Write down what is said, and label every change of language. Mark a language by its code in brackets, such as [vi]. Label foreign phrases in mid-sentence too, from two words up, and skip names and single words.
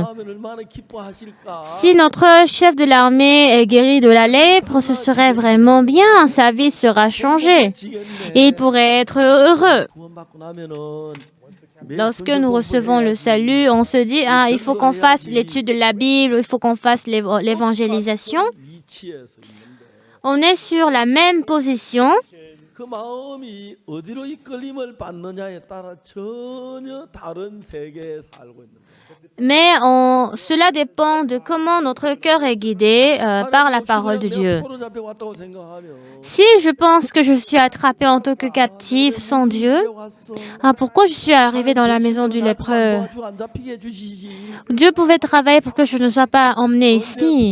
[fr] Si notre chef de l'armée est guéri de la lèpre, ce serait vraiment bien, sa vie sera changée et il pourrait être heureux. Lorsque nous recevons le salut, on se dit, ah, il faut qu'on fasse l'étude de la Bible, il faut qu'on fasse l'évangélisation. On est sur la même position. [ko] 그 마음이 어디로 이끌림을 받느냐에 따라 전혀 다른 세계에 살고 있는 거예요. [fr] Mais cela dépend de comment notre cœur est guidé par la parole de Dieu. Si je pense que je suis attrapée en tant que captive sans Dieu, pourquoi je suis arrivée dans la maison du lépreux? Dieu pouvait travailler pour que je ne sois pas emmenée ici.